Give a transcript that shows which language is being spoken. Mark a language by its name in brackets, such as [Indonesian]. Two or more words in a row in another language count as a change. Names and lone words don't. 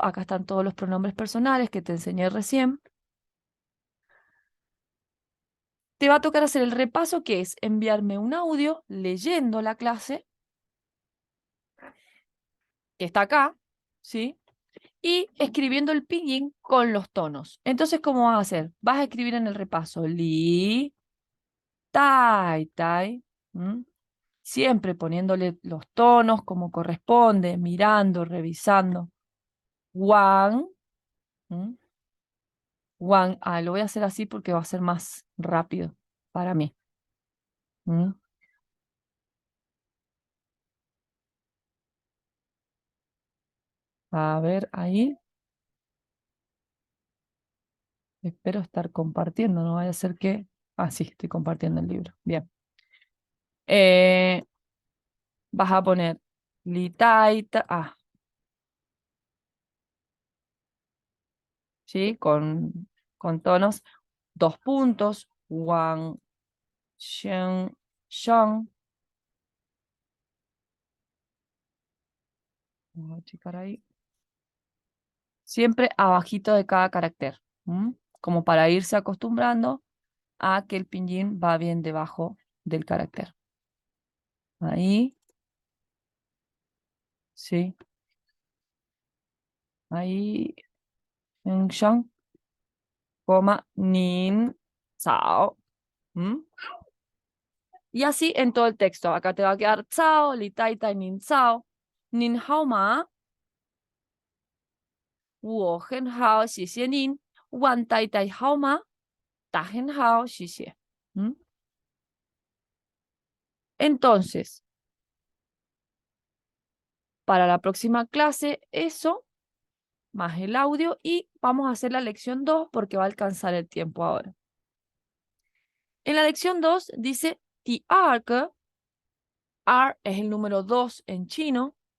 [Spanish] Acá están todos los pronombres personales que te enseñé recién. Te va a tocar hacer el repaso, que es enviarme un audio leyendo la clase, que está acá, ¿sí? Y escribiendo el pinyin con los tonos. Entonces, ¿cómo vas a hacer? Vas a escribir en el repaso [Chinese] 李太太, [Spanish] siempre poniéndole los tonos como corresponde, mirando, revisando. Wang, Wang, lo voy a hacer así porque va a ser más rápido para mí. A ver, ahí. Espero estar compartiendo, no vaya a ser que... Ah, sí, estoy compartiendo el libro. Bien. Eh, Vas a poner litaita, ¿sí? Con tonos, dos puntos, [Chinese] 王先生. [Spanish] Vamos a checar ahí. Siempre abajito de cada carácter, como para irse acostumbrando a que el pinyin va bien debajo del carácter. Ahí, sí. Ahí, en shang, coma, nin, sao. Y así en todo el texto. Acá te va a quedar cao, [Chinese] 李太太您早，您好吗，我很好, 谢谢您，王太太好吗，她很好，谢谢. [Spanish] Entonces, para la próxima clase, eso, más el audio, y vamos a hacer la lección 2 porque va a alcanzar el tiempo ahora. En la lección 2 dice, ti arc, R es el número 2 en chino.